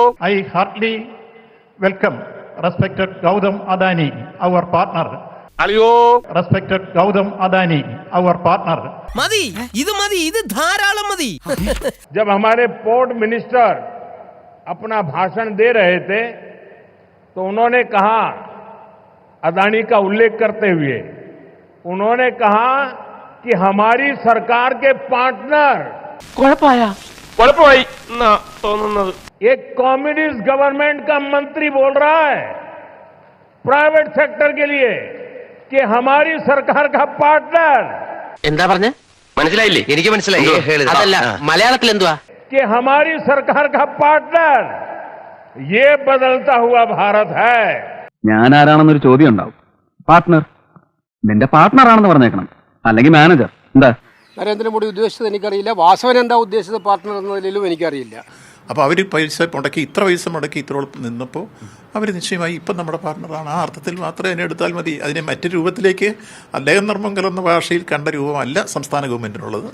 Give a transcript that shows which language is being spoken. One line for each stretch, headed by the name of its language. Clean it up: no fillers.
English: I heartily welcome respected Gautam Adani our partner. Respected Gautam Adani our partner.
Malayalam: മതി, ഇത് ധാരാളം മതി.
Hindi: जब हमारे पोर्ट मिनिस्टर अपना भाषण दे रहे थे तो उन्होंने कहा, अदानी का उल्लेख करते हुए उन्होंने कहा कि हमारी सरकार के पार्टनर एक कम्युनिस्ट गवर्नमेंट का मंत्री बोल रहा है प्राइवेट सेक्टर के लिए कि हमारी सरकार का पार्टनर.
Malayalam: എന്താ പറഞ്ഞ മനസ്സിലായില്ലേ? എനിക്ക് മനസ്സിലായി. അതല്ല, മലയാളത്തിൽ എന്തുവാ?
Hindi: कि हमारी सरकार का पार्टनर ये बदलता हुआ भारत है.
Malayalam: ഞാൻ ആരാണെന്നൊരു ചോദ്യം ഉണ്ടാവും. പാർട്ട്ണർ, നിന്റെ പാർട്ട്ണർ ആണെന്ന് പറഞ്ഞേക്കണം, അല്ലെങ്കിൽ മാനേജർ. എന്താ നരേന്ദ്രമോദി ഉദ്ദേശിച്ചത് എനിക്കറിയില്ല, വാസവൻ എന്താ ഉദ്ദേശിച്ചത് പാർട്ട്ണർ എന്നതിലും എനിക്കറിയില്ല. അപ്പോൾ അവർ പൈസ മുടക്കി, ഇത്ര പൈസ മുടക്കി ഇത്രോളം നിന്നപ്പോൾ അവർ നിശ്ചയമായി ഇപ്പം നമ്മുടെ പാർട്ട്ണറാണ്. ആ അർത്ഥത്തിൽ മാത്രമേ അതിനെ എടുത്താൽ മതി. അതിനെ മറ്റു രൂപത്തിലേക്ക് അദ്ദേഹം നർമ്മം കലർന്ന ഭാഷയിൽ കണ്ട രൂപമല്ല സംസ്ഥാന ഗവൺമെൻറ്റിനുള്ളത്.